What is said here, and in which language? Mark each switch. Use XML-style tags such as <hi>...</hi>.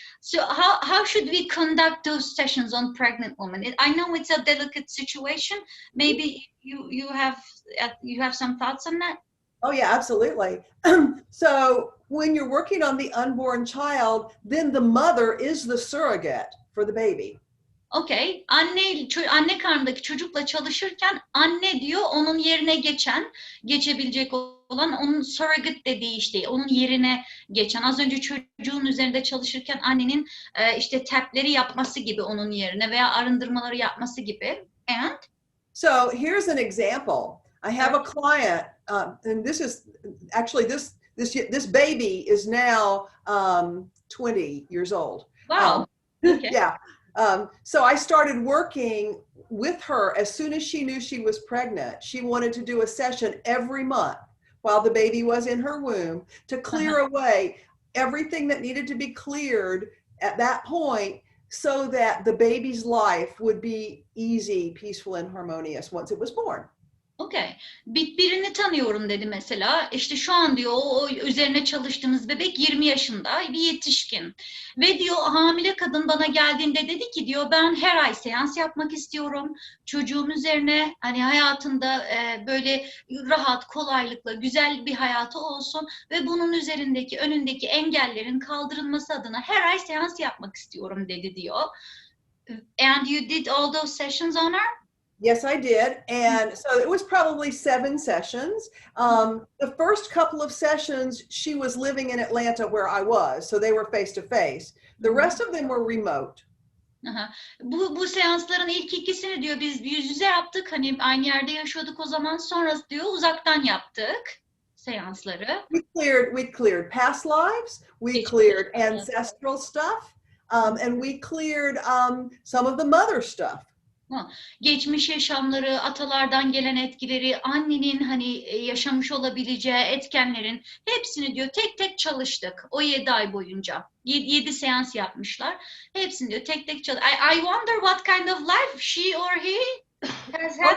<en>So how should we conduct those sessions on pregnant women? I know it's a delicate situation. Maybe you have some thoughts on that? Oh yeah, absolutely. So when you're working on the unborn child, then the mother is the surrogate for the baby. Okay.</en> <tr>Anne karnındaki çocukla çalışırken anne diyor onun yerine geçebilecek olan onun surrogate dediği işte onun yerine geçen. Az önce çocuğun üzerinde çalışırken annenin işte tapleri yapması gibi onun yerine veya arındırmaları yapması gibi.</tr> <en>And so here's an example. I have a client, and this is actually this baby is now 20 years old. Wow. Okay. Yeah. So I started working with her as soon as she knew she was pregnant. She wanted to do a session every month while the baby was in her womb to clear away everything that needed to be cleared at that point so that the baby's life would be easy, peaceful, and harmonious once it was born. Okay.</en> <tr>Birini tanıyorum dedi mesela. İşte şu an diyor o üzerine çalıştığımız bebek 20 yaşında bir yetişkin. Ve diyor hamile kadın bana geldiğinde dedi ki diyor ben her ay seans yapmak istiyorum. Çocuğum üzerine hani hayatında böyle rahat, kolaylıkla, güzel bir hayatı olsun ve bunun üzerindeki, önündeki engellerin kaldırılması adına her ay seans yapmak istiyorum dedi diyor.</tr> <en>And you did all those sessions on her? Yes, I did. And so it was probably 7 sessions. The first couple of sessions, she was living in Atlanta where I was. So they were face to face. The rest of them were remote.</en> <tr>Bu seansların ilk ikisini diyor biz yüz yüze yaptık. Hani aynı yerde yaşıyorduk o zaman. Sonrası diyor uzaktan yaptık seansları.</tr> <en>We cleared past lives. We cleared ancestral stuff. And we cleared some of the mother stuff.</en> <tr>Geçmiş yaşamları, atalardan gelen etkileri, annenin hani yaşamış olabileceği etkenlerin hepsini diyor tek tek çalıştık o 7 ay boyunca. 7 seans yapmışlar. Hepsini diyor tek tek çalıştık.</tr> <en>I wonder what kind of life she or he has had.</en>